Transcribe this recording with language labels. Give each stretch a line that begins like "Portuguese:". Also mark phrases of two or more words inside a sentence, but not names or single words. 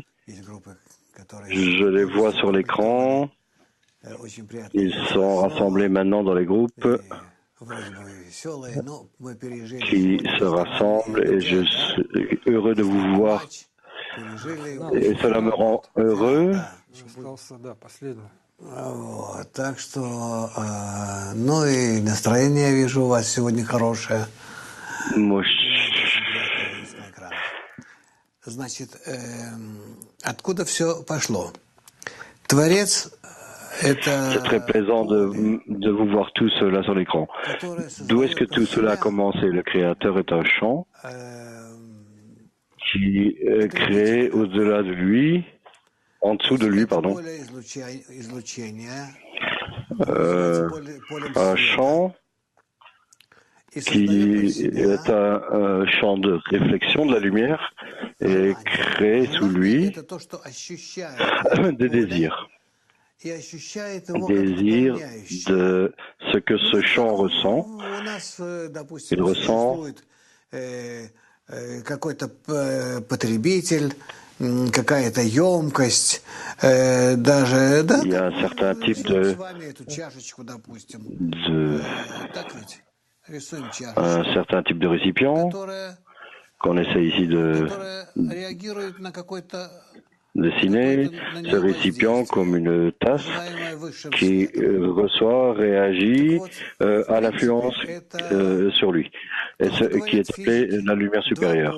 French: Je les vois sur l'écran. Ils sont rassemblés maintenant dans les groupes qui se rassemblent et je suis heureux de vous voir et cela me rend heureux.
Russian: Так что, ну и настроение вижу у вас сегодня хорошее. Значит, откуда все пошло? Творец.
French: C'est très plaisant de vous voir tous là sur l'écran. D'où est-ce que tout cela a commencé? Le Créateur est un chant qui est créé au-delà de lui, en dessous de lui, pardon. Un chant qui est un champ de réflexion de la lumière et créé sous lui des désirs. Désir de ce que ce champ ressent. Il ressent
Russian: какой-то потребитель, какая-то емкость, даже, да,
French: il y a un certain type de un certain type de récipient qu'on essaie ici de dessiner, ce récipient comme une tasse qui reçoit, réagit à l'influence sur lui, et ce qui est appelé la lumière supérieure.